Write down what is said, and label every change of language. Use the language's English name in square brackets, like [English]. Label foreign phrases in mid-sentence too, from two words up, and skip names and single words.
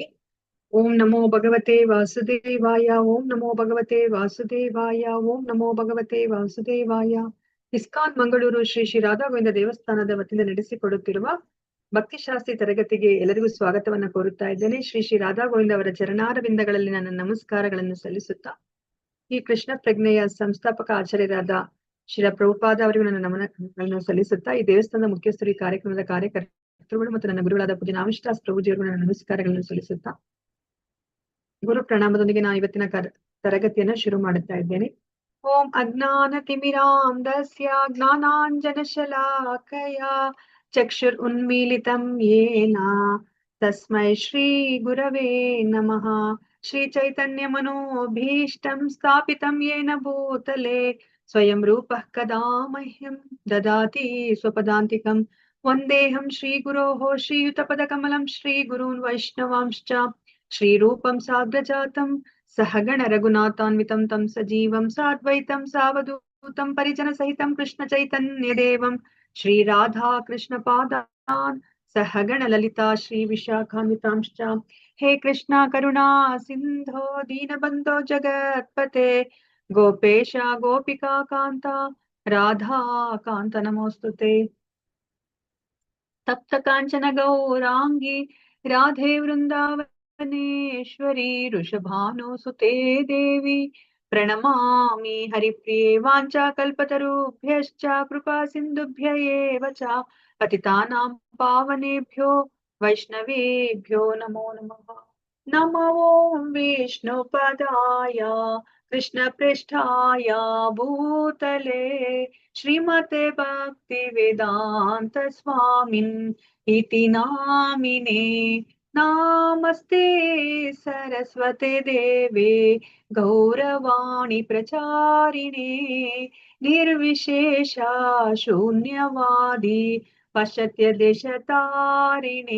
[Sanskrit] ಓಂ ನಮೋ ಭಗವತೆ ವಾಸುದೇವಾಯ. ಓಂ ನಮೋ ಭಗವತೆ ವಾಸುದೇವಾಯ. ಓಂ ನಮೋ ಭಗವತೆ ವಾಸುದೇವಾಯ. [Kannada] ಇಸ್ಕಾನ್ ಮಂಗಳೂರು ಶ್ರೀ ಶ್ರೀ ರಾಧಾ ಗೋವಿಂದ ದೇವಸ್ಥಾನದ ವತಿಯಿಂದ ನಡೆಸಿಕೊಡುತ್ತಿರುವ ಭಕ್ತಿಶಾಸ್ತ್ರಿ ತರಗತಿಗೆ ಎಲ್ಲರಿಗೂ ಸ್ವಾಗತವನ್ನ ಕೋರುತ್ತಾ ಇದ್ದೇನೆ. ಶ್ರೀ ಶ್ರೀ ರಾಧಾ ಗೋವಿಂದ ಅವರ ಚರಣಾರವಿಂದಗಳಲ್ಲಿ ನನ್ನ ನಮಸ್ಕಾರಗಳನ್ನು ಸಲ್ಲಿಸುತ್ತಾ ಈ ಕೃಷ್ಣ ಪ್ರಜ್ಞೆಯ ಸಂಸ್ಥಾಪಕ ಆಚಾರ್ಯರಾದ ಶ್ರೀ ಪ್ರಭುಪಾದ ಅವರಿಗೂ ನನ್ನ ನಮನಗಳನ್ನು ಸಲ್ಲಿಸುತ್ತಾ ಈ ದೇವಸ್ಥಾನದ ಮುಖ್ಯಸ್ಥರು, ಈ ಕಾರ್ಯಕ್ರಮದ ಕಾರ್ಯಕರ್ತರುಗಳು ಮತ್ತು ನನ್ನ ಗುರುಗಳಾದ ಪೂಜ್ಯ ನಾವಿಷ್ಠಾಸ್ ಪ್ರಭುಜಿಯವರಿಗೂ ನನ್ನ ನಮಸ್ಕಾರಗಳನ್ನು ಸಲ್ಲಿಸುತ್ತಾ ಗುರು ಪ್ರಣಾಮದೊಂದಿಗೆ ನಾನು ಇವತ್ತಿನ ತರಗತಿಯನ್ನ ಶುರು ಮಾಡುತ್ತಾ ಇದ್ದೇನೆ. [Sanskrit] ಓಂ ಅಜ್ಞಾನ ತಿಮಿರಾಂಧಸ್ಯ ಜ್ಞಾನಾಂಜನ ಶಲಾಕಯ ಚಕ್ಷುರ್ ಉನ್ಮೀಲಿತಂ ಯೇನ ತಸ್ಮೈ ಶ್ರೀ ಗುರವೇ ನಮಃ. ಶ್ರೀ ಚೈತನ್ಯ ಮನೋಭೀಷ್ಟಂ ಸ್ಥಾಪಿತಂ ಯೇನ ಭೂತಲೆ ಸ್ವಯಂ ರೂಪಃ ಕದಾ ಮಹ್ಯಂ ದದಾತಿ ಸ್ವಪದಾಂತಿಕಂ. ವಂದೇಹಂ ಶ್ರೀ ಗುರೋಃ ಶ್ರೀಯುತಪದ ಕಮಲಂ ಶ್ರೀ ಗುರೂನ್ ವೈಷ್ಣವಾಂಶ್ಚ ಶ್ರೀರೂಪಂ ಸಾಗ್ರಜಾತಂ ಸಹಗಣ ರಘುನಾಥಾನ್ವಿತಂ ತಂ ಸಜೀವಂ ಸಾದ್ವೈತಂ ಸಾವಧೂತಂ ಪರಿಜನ ಸಹಿತಂ ಕೃಷ್ಣ ಚೈತನ್ಯ ದೇವಂ ಶ್ರೀ ರಾಧಾ ಕೃಷ್ಣ ಪಾದಾನ್ ಸಹಗಣ ಲಲಿತಾ ಶ್ರೀ ವಿಶಾಖಾನ್ವಿತಾಂಶ್ಚ. ಹೇ ಕೃಷ್ಣ ಕರುಣಾ ಸಿಂಧೋ ದೀನಬಂಧೋ ಜಗತ್ಪತೆ ಗೋಪೇಶ ಗೋಪಿಕಾ ಕಾಂತ ರಾಧಾ ಕಾಂತ ನಮೋಸ್ತುತೆ. ತಪ್ತ ಕಾಂಚನ ಗೌರಾಂಗಿ ರಾಧೆ ವೃಂದಾವನೇಶ್ವರಿ ಋಷಭಾನುಸುತೆ ದೇವಿ ಪ್ರಣಮಾಮಿ ಹರಿಪ್ರಿಯೆ. ವಾಂಚಾ ಕಲ್ಪತರುಭ್ಯಶ್ಚ ಕೃಪಾ ಸಿಂಧುಭ್ಯ ಏವ ಚ ಪತಿತಾನಾಂ ಪಾವನೇಭ್ಯೋ ವೈಷ್ಣವೇಭ್ಯೋ ನಮೋ ನಮಃ. ನಮೋ ಓಂ ವಿಷ್ಣುಪದಾಯ ಕೃಷ್ಣ ಪೃಷ್ಠಾಯ ಭೂತಲೆ ಶ್ರೀಮತೆ ಭಕ್ತಿ ವೇದಾಂತ ಸ್ವಾಮಿನ್ ಇತಿ ನಾಮಿನೇ. ನಾಮಸ್ತೆ ಸರಸ್ವತೆ ದೇವೆ ಗೌರವಾಣಿ ಪ್ರಚಾರಿಣೆ ನಿರ್ವಿಶೇಷ ಶೂನ್ಯವಾದಿ ಪಶ್ಚಾತ್ಯ ದೇಶತಾರಿಣೆ.